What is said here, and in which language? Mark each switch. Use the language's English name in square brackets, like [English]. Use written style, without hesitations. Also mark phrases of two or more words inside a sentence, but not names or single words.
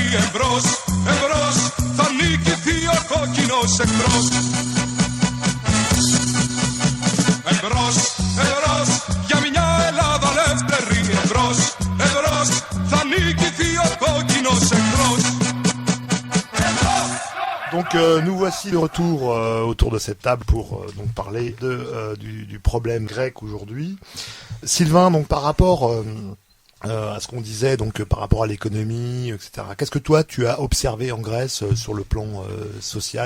[Greek] Εμπρός, εμπρός, θα νικηθεί ο κόκκινος εχθρός. Εμπρός, εμπρός, για μια Ελλάδα ελεύθερη. Εμπρός, εμπρός, θα νικηθεί ο κόκκινος εχθρός. [French] Donc nous voici de retour autour de cette table pour donc parler du problème grec aujourd'hui. Sylvain, donc par rapport à ce qu'on disait, donc par rapport à l'économie, etc. Qu'est-ce que toi tu as observé en Grèce sur le plan social?